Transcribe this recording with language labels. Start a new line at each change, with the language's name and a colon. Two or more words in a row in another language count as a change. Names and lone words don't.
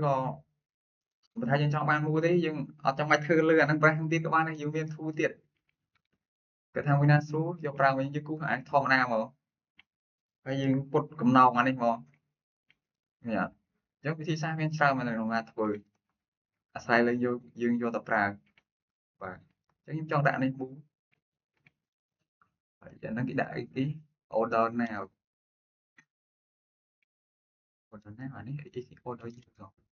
Khmer: ក៏បើថាយើងចង់បានមូលទេយើងអត់ចាំបាច់ធ្វើលើអាហ្នឹងប្រាស់ទៀតក៏បានដែរយើងមាន tool ទៀតគាត់ថាមួយណាស្រួលយកប្រើវិញយើងគូអានធម្មតាមកហើយយើងពុតកំណោងអានេះមកនេះអត់អញ្ចឹងវិធីសាស្ត្រមានច្រើនមែនក្នុងការធ្វើអាស្រ័យលើយើងយកទៅប្រើបាទអញ្ចឹងខ្ញុំចង់ដាក់នេះមូល ហើយអាហ្នឹងគេដាក់អីទី
English: order now order now
Khmer: អានេះអីគេ order នេះទៅ